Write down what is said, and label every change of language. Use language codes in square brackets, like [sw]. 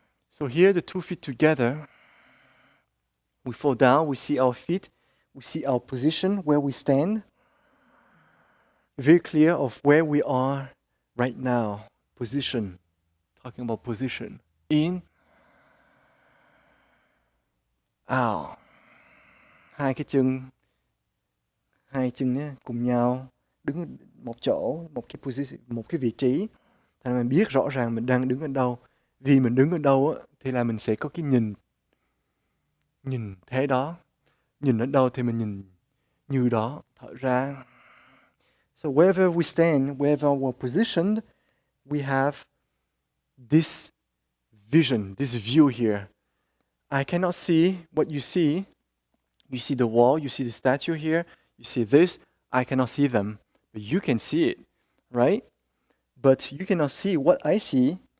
[en] So here, the 2 feet together. We fall down, we see our feet, we see our position, where we stand. Very clear of where we are right now. Position. Talking about position. In. Out. [vi] Hai chân nhé, cùng nhau đứng một chỗ, một cái vị trí. Thành mình biết rõ ràng mình đang đứng ở đâu. Vì mình đứng ở đâu á, thì là mình sẽ có cái nhìn thế đó. Nhìn ở đâu thì mình nhìn như đó. Thở ra. [en] So wherever we stand, wherever we're positioned, we have this vision, this view here. I cannot see what you see. You see the wall, you see the statue here, you see this. I cannot see them, but you can see it, right? But you cannot see what I see.